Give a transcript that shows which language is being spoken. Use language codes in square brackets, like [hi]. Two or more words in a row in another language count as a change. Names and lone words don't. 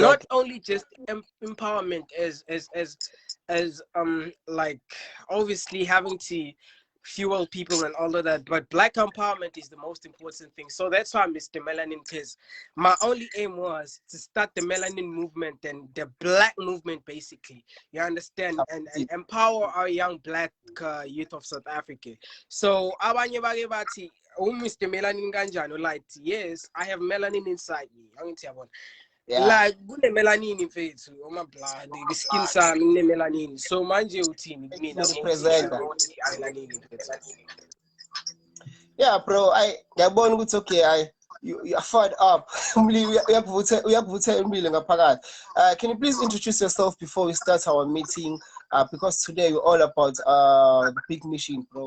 [en] Not only just empowerment as like obviously having to fuel people and all of that, but black empowerment is the most important thing. So that's why Mr. Melanin, because my only aim was to start the melanin movement and the black movement, basically, you understand, and empower our young black youth of South Africa. [zu] So abanye bake bathi Mr. [en] Melanin kanjani, like, yes, I have melanin inside me. Yeah. Like good melanin in face, my blood, the skin sami melanin. [zu] So manje uthini mina [en] yeah, bro. I okay. you are fired up. Can you please introduce yourself before we start our meeting? Because today we're all about the big mission, bro.